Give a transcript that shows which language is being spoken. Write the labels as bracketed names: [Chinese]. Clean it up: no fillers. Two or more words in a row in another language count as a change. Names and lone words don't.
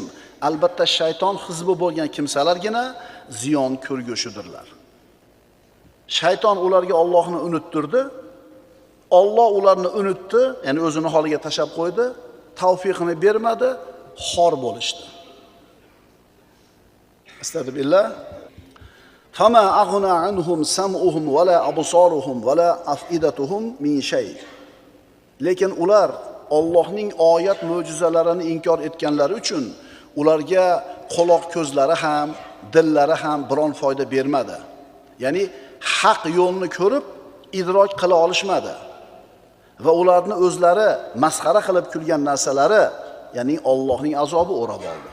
[Uzbek] Albatta shayton hizbi bo'lgan kimsalargina ziyon ko'rgushidirlar. Shayton ularga Allohni unuttirdi. Alloh ularni unutdi, ya'ni o'zini holiga tashlab qo'ydi, tavfiqini bermadi, xor bo'lishdi. Astagfirullah. [Arabic] فما أغنى عنهم سمعهم ولا أبصارهم ولا أفئدتهم من شيء. [Uzbek] Lekin ular Allohning oyat mo'jizalarini inkor etganlari uchun ularga quloq ko'zlari ham, dillari ham biron foyda bermadi. Ya'ni haq yo'lni ko'rib idrok qila olishmadi. Va ularni o'zlari masxara qilib kulgan narsalari, ya'ni Allohning azobi o'rab oldi.